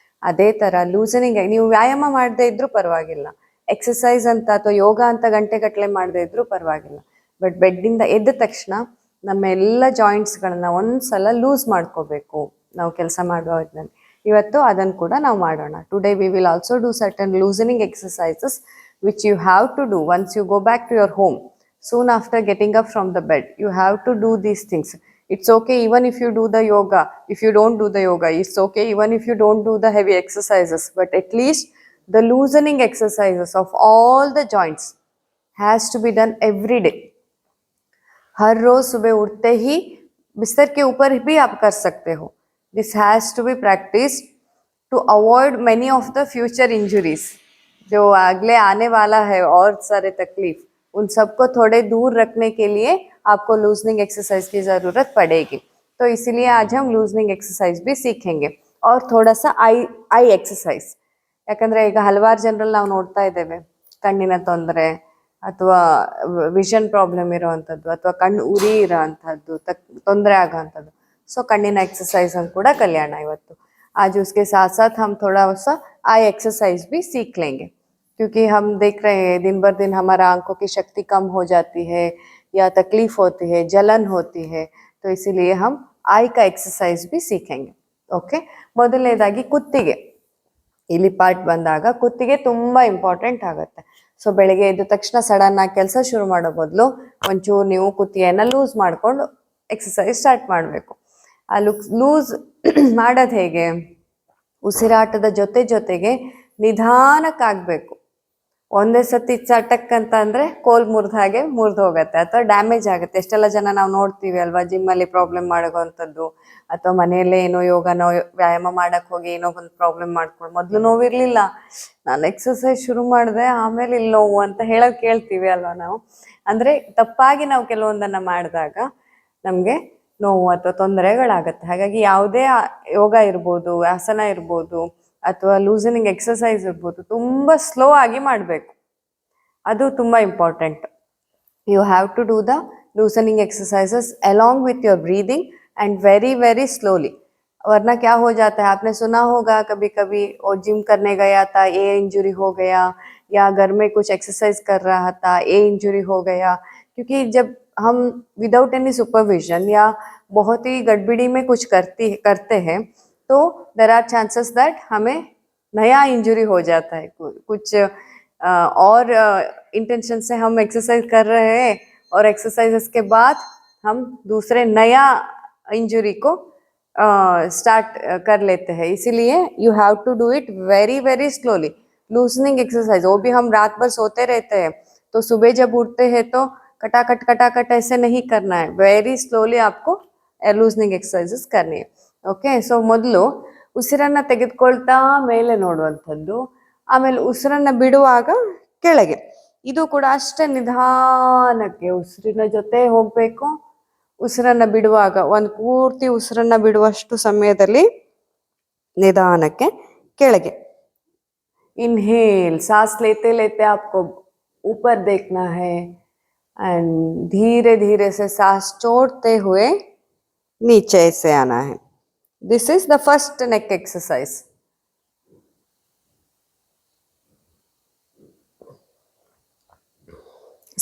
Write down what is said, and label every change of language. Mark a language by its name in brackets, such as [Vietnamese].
[Kannada] ಅದೇ ಥರ ಲೂಸನಿಂಗ್, ನೀವು ವ್ಯಾಯಾಮ ಮಾಡದೇ ಇದ್ರೂ ಪರವಾಗಿಲ್ಲ, ಎಕ್ಸಸೈಸ್ ಅಂತ ಅಥವಾ ಯೋಗ ಅಂತ ಗಂಟೆಗಟ್ಟಲೆ ಮಾಡದೇ ಇದ್ರೂ ಪರವಾಗಿಲ್ಲ. ಬಟ್ ಬೆಡ್ಡಿಂದ ಎದ್ದ ತಕ್ಷಣ ನಮ್ಮ ಎಲ್ಲ ಜಾಯಿಂಟ್ಸ್ಗಳನ್ನ ಒಂದ್ಸಲ ಲೂಸ್ ಮಾಡ್ಕೋಬೇಕು ನಾವು ಕೆಲಸ ಮಾಡುವ ಹೊತ್ತಿನಲ್ಲಿ. ಇವತ್ತು ಅದನ್ನು ಕೂಡ ನಾವು ಮಾಡೋಣ. [English] Today we will also do certain loosening exercises which you have to do once you go back to your home. Soon after getting up from the bed, you have to do these things. It's okay even if you do the yoga. If you don't do the yoga, it's okay even if you don't do the heavy exercises. But at least the loosening exercises of all the joints has to be done every day. [Hindi] हर रोज सुबह उठते ही बिस्तर के ऊपर भी आप कर सकते हो. [English] This has to be practiced to avoid many of the future injuries. [Hindi] जो अगले आने वाला है और सारे तकलीफ, उन सबको थोड़े दूर रखने के लिए आपको लूजनिंग एक्सरसाइज की ज़रूरत पड़ेगी। तो इसीलिए आज हम लूजनिंग एक्सरसाइज भी सीखेंगे और थोड़ा सा ಐ ಎಕ್ಸಸೈಸ್. [Kannada] ಯಾಕಂದರೆ ಈಗ ಹಲವಾರು ಜನರಲ್ಲಿ ನಾವು ನೋಡ್ತಾ ಇದ್ದೇವೆ ಕಣ್ಣಿನ ತೊಂದರೆ ಅಥವಾ ವಿಷನ್ ಪ್ರಾಬ್ಲಮ್ ಇರೋವಂಥದ್ದು ಅಥವಾ ಕಣ್ಣು ಉರಿ ಇರೋವಂಥದ್ದು ತೊಂದರೆ ಆಗೋವಂಥದ್ದು. ಸೊ ಕಣ್ಣಿನ [Hindi] एक्सरसाइज हम [Kannada] ಕೂಡ ಕಲಿಯೋಣ ಇವತ್ತು. [Hindi] आज उसके साथ साथ हम थोड़ा सा आई एक्सरसाइज भी सीख लेंगे, क्योंकि हम देख रहे हैं दिन बर दिन हमारा आंखों की शक्ति कम हो जाती है या तकलीफ होती है, जलन होती है, तो इसीलिए हम आई का एक्सरसाइज भी सीखेंगे. [Kannada] ओके, ಮೊದಲನೇದಾಗಿ ಕುತ್ತಿಗೆ. ಇಲ್ಲಿ ಪಾರ್ಟ್ ಬಂದಾಗ ಕುತ್ತಿಗೆ ತುಂಬ ಇಂಪಾರ್ಟೆಂಟ್ ಆಗುತ್ತೆ. ಸೊ ಬೆಳಗ್ಗೆ ಎದ್ದ ತಕ್ಷಣ ಸಡನ್ ಆಗಿ ಕೆಲಸ ಶುರು ಮಾಡೋ ಬದಲು ಒಂಚೂರು ನೀವು ಕುತ್ತಿಗೆಯನ್ನು ಲೂಸ್ ಮಾಡಿಕೊಂಡು ಎಕ್ಸಸೈಸ್ ಸ್ಟಾರ್ಟ್ ಮಾಡಬೇಕು. ಆ ಲೂಸ್ ಮಾಡೋದು ಹೇಗೆ? ಉಸಿರಾಟದ ಜೊತೆಗೆ ನಿಧಾನಕ್ಕಾಗಬೇಕು. ಒಂದೇ ಸತಿ ಚಟಕ್ ಅಂತ ಅಂದರೆ ಕೋಲ್ ಮುರಿದ ಹಾಗೆ ಮುರಿದು ಹೋಗುತ್ತೆ ಅಥವಾ ಡ್ಯಾಮೇಜ್ ಆಗುತ್ತೆ. ಎಷ್ಟೆಲ್ಲ ಜನ ನಾವು ನೋಡ್ತೀವಿ ಅಲ್ವಾ, ಜಿಮ್ಮಲ್ಲಿ ಪ್ರಾಬ್ಲಮ್ ಮಾಡೋವಂಥದ್ದು ಅಥವಾ ಮನೆಯಲ್ಲೇ ಏನೋ ಯೋಗನೋ ವ್ಯಾಯಾಮ ಮಾಡೋಕ್ಕೆ ಹೋಗಿ ಏನೋ ಒಂದು ಪ್ರಾಬ್ಲಮ್ ಮಾಡ್ಕೊಂಡು ಮೊದಲು ನೋವಿರಲಿಲ್ಲ, ನಾನು ಎಕ್ಸಸೈಸ್ ಶುರು ಮಾಡಿದೆ ಆಮೇಲೆ ಇಲ್ಲಿ ನೋವು ಅಂತ ಹೇಳೋದು ಕೇಳ್ತೀವಿ ಅಲ್ವಾ ನಾವು. ಅಂದರೆ ತಪ್ಪಾಗಿ ನಾವು ಕೆಲವೊಂದನ್ನು ಮಾಡಿದಾಗ ನಮಗೆ ನೋವು ಅಥವಾ ತೊಂದರೆಗಳಾಗುತ್ತೆ. ಹಾಗಾಗಿ ಯಾವುದೇ ಯೋಗ ಇರ್ಬೋದು, ಆಸನ ಇರ್ಬೋದು ಅಥವಾ ಲೂಸನಿಂಗ್ ಎಕ್ಸಸೈಸ್ ಇರ್ಬೋದು, ತುಂಬ ಸ್ಲೋ ಆಗಿ ಮಾಡಬೇಕು. ಅದು ತುಂಬ important. [English] You have to do the loosening exercises along with your breathing and very very slowly. [Hindi] वरना क्या हो जाता है, आपने सुना होगा कभी कभी वो जिम करने गया था, ये इंजरी हो गया, या घर में कुछ एक्सरसाइज कर रहा था, ये इंजरी हो गया. क्योंकि जब हम [English] without any supervision [Hindi] या बहुत ही गड़बड़ी में कुछ करते हैं तो [English] there are chances that [Hindi] हमें नया इंजरी हो जाता है. कुछ और इंटेंशन से हम एक्सरसाइज कर रहे हैं और एक्सरसाइजेस के बाद हम दूसरे नया इंजरी को स्टार्ट कर लेते हैं. इसीलिए [English] You have to do it very very slowly. [Hindi] लूसनिंग exercise वो भी हम रात भर सोते रहते हैं, तो सुबह जब उठते हैं तो कटाकट ऐसे नहीं करना है. [English] very slowly [Hindi] आपको लूसनिंग एक्सरसाइजेस करनी है. [Kannada] ಓಕೆ, ಸೊ ಮೊದಲು ಉಸಿರನ್ನು ತೆಗೆದುಕೊಳ್ತಾ ಮೇಲೆ ನೋಡುವಂಥದ್ದು, ಆಮೇಲೆ ಉಸಿರನ್ನು ಬಿಡುವಾಗ ಕೆಳಗೆ. ಇದು ಕೂಡ ಅಷ್ಟೇ ನಿಧಾನಕ್ಕೆ ಉಸಿರಿನ ಜೊತೆ ಹೋಗಬೇಕು. ಉಸಿರನ್ನು ಬಿಡುವಾಗ ಒಂದು ಪೂರ್ತಿ ಉಸಿರನ್ನು ಬಿಡುವಷ್ಟು ಸಮಯದಲ್ಲಿ ನಿಧಾನಕ್ಕೆ ಕೆಳಗೆ. [Hindi] इनहेल, सांस लेते लेते आपको ऊपर देखना है एंड धीरे धीरे से सांस छोड़ते हुए नीचे से आना है. [English] This is the first neck exercise.